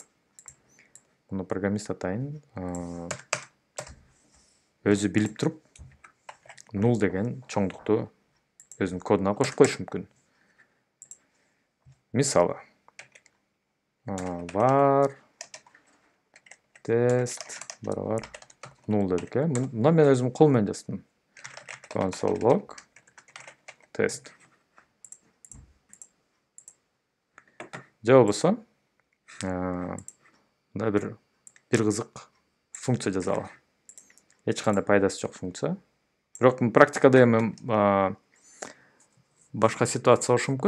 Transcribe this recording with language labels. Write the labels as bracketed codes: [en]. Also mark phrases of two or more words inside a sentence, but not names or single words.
[ky] Муну программист атайын өзү билип туруп null деген чоңдукту өзүнүн кодуна кошуп коюшу мүмкүн. Мисалы [en] var test [ky] барабар null дедик. Мына мен өзүм кол менен жаздым. [en] Console log test. [ky] Же болбосо мына бир кызык функция жазалы. эч кандай пайдасы жок функция. Бирок практикада эми башка ситуация болушу мүмкүн.